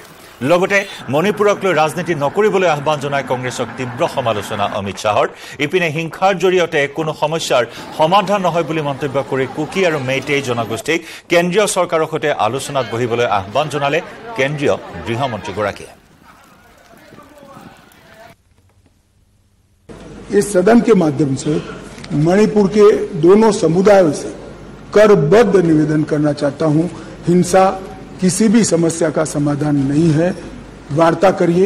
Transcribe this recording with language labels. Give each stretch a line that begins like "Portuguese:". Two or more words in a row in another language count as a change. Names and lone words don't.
Assamese: লগতে মণিপুৰক লৈ ৰাজনীতি নকৰিবলৈ আহ্বান জনাই কংগ্ৰেছক তীব্ৰ সমালোচনা অমিত শ্বাহৰ। ইপিনে হিংসাৰ জৰিয়তে কোনো সমস্যাৰ সমাধান নহয় বুলি মন্তব্য কৰি কুকি আৰু মেইটেই জনগোষ্ঠীক কেন্দ্ৰীয় চৰকাৰৰ সৈতে আলোচনাত বহিবলৈ আহ্বান জনালে কেন্দ্ৰীয় গৃহমন্ত্ৰীগৰাকীয়ে।
Hindi: इस सदन के माध्यम से मणिपुर के दोनों समुदायों से करबद्ध निवेदन करना चाहता हूं, हिंसा किसी भी समस्या का समाधान नहीं है। वार्ता करिए।